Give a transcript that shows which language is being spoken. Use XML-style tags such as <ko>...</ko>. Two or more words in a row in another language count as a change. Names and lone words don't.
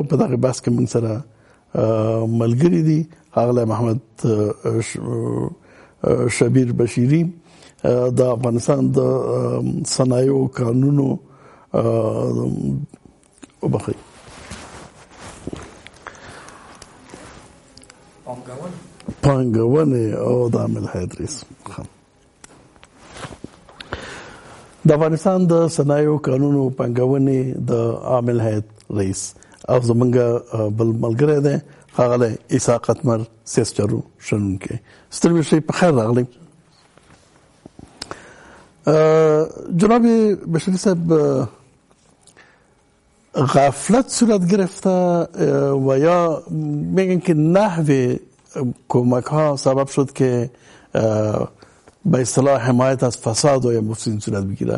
<ps>په دغه بحث کې موږ سره ملګری دي ښاغلی محمد شبیر بشیری د افغانستان د صنایعو قانونو وبخښئ پانګونې او د عامل هیئت رئیس. د افغانستان د صنایعو قانونو پانګونې د عامل هیئت رئیس او زمونږ بل ملګری دی ښاغلی عیسی قتمر سیاست چارو شنونکی. ستر بشری په خیر راغلی.</ps> <fa>جناب بشری صاحب، غفلت صورت گرفته و یا میگن که نحو کمک ها سبب شد که به اصطلاح حمایت از فساد و یا مفسدین صورت بگیره.</fa>